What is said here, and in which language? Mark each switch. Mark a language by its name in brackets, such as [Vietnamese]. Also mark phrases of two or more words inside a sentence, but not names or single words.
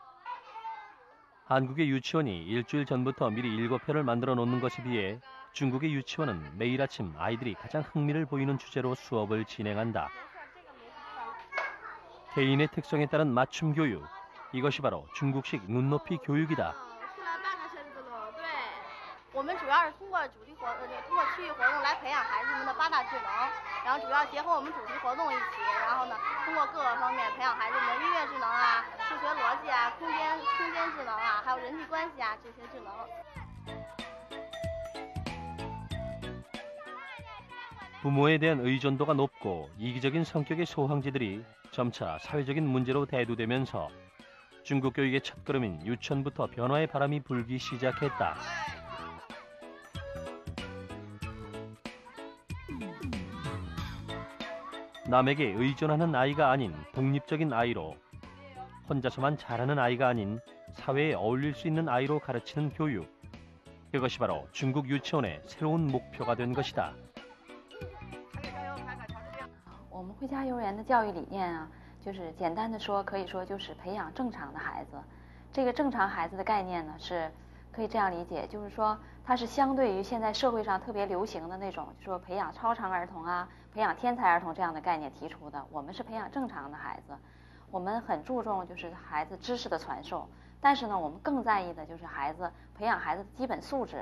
[Korean] 한국의 유치원이 일주일 전부터 미리 일과표를 만들어 놓는 것에 비해 중국의 유치원은 매일 아침 아이들이 가장 흥미를 보이는 주제로 수업을 진행한다. 개인의 특성에 따른 맞춤 교육, 이것이 바로 중국식 눈높이 교육이다. [Chinese] 我们主要是通过区域活动来培养孩子们的八大智能，然后主要结合我们主题活动一起，然后呢，通过各个方面培养孩子们的音乐智能啊、数学逻辑啊、空间智能啊，还有人际关系啊这些智能。 [Korean] 부모에 대한 의존도가 높고 이기적인 성격의 소황児들이 점차 사회적인 문제로 대두되면서 중국 교육의 첫걸음인 유치원부터 변화의 바람이 불기 시작했다. 남에게 의존하는 아이가 아닌 독립적인 아이로, 혼자서만 잘하는 아이가 아닌 사회에 어울릴 수 있는 아이로 가르치는 교육. 그것이 바로 중국 유치원의 새로운 목표가 된 것이다. [Chinese] 我们汇佳幼儿园的教育理念啊，就是简单的说，可以说就是培养正常的孩子。这个正常孩子的概念呢，是可以这样理解，就是说它是相对于现在社会上特别流行的那种，就说培养超常儿童啊、培养天才儿童这样的概念提出的。我们是培养正常的孩子，我们很注重就是孩子知识的传授，但是呢，我们更在意的就是培养孩子的基本素质。